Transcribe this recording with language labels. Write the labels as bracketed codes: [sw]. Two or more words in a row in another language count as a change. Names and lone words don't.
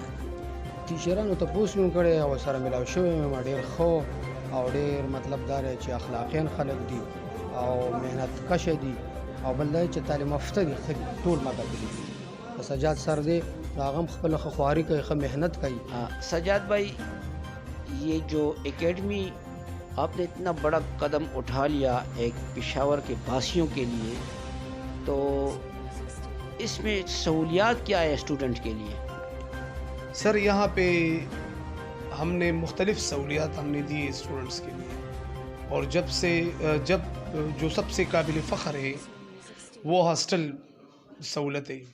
[ps] ټیچرانو تپوس مې کړی او سره ملاو شوی یم ډېر ښه او ډېر مطلب دا دی چې اخلاقیان خلک دي او محنت کشه دي او بل دا چې تعلیم یافته دي ښه دي ټول ما ته دي سجاد سر دی هغه هم خپله ښه خواري کوي ښه محنت کوي. [ur] سجاد بھائی یہ جو اکیڈمی آپ نے اتنا بڑا قدم اٹھا لیا ایک پشاور کے باسیوں کے لیے تو اس میں سہولیات کیا ہے اسٹوڈنٹ کے لیے؟ سر یہاں پہ ہم نے مختلف سہولیات ہم نے دی اسٹوڈنٹس کے لیے اور جب جو سب سے قابل فخر ہے وہ ہاسٹل سہولت ہے.